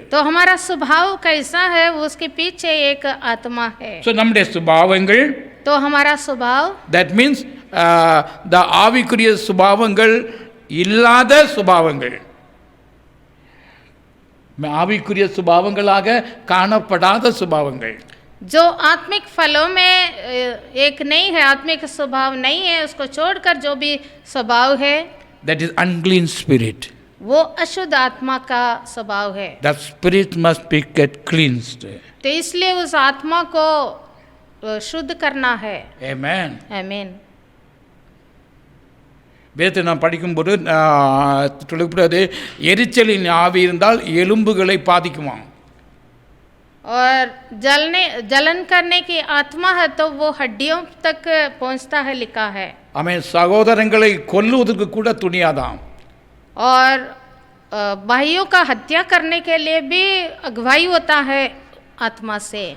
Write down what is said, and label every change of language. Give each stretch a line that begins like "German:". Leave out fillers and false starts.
Hindi: तो हमारा स्वभाव कैसा है उसके पीछे एक आत्मा है.
English: So
Tamil: நம்முடைய சுபாவங்கள்,
Hindi: तो हमारा स्वभाव,
English: that means the
Tamil: ஆவிக்குரிய சுபாவங்கள் இல்லாத சுபாவங்கள், ஆவிக்குரிய சுபாவங்களாக காணப்படாத சுபாவங்கள்,
Hindi: जो आत्मिक फलों में एक नहीं है, आत्मिक स्वभाव नहीं है, उसको छोड़कर जो भी स्वभाव है,
English: that is unclean spirit.
Hindi: वो अशुद्ध आत्मा का स्वभाव है.
English: That spirit must be get cleansed.
Hindi: तो इसलिए उस आत्मा को शुद्ध करना है.
English: Amen.
Hindi: आमीन.
Tamil: வேதத்தை நாம் படிக்கும்போது சொல்லப்படுவது எரிச்சலின் ஆவி இருந்தால் எலும்புகளை பாதிக்குமா.
Hindi: और जलन करने की आत्मा है तो वो हड्डियों तक पहुंचता है, लिखा है.
Tamil: அவன் சகோதரங்களை கொல்லுவதற்கு கூட துணியாதான்.
Hindi: और भाइयों का हत्या करने के लिए भी अगुवाई होता है आत्मा से.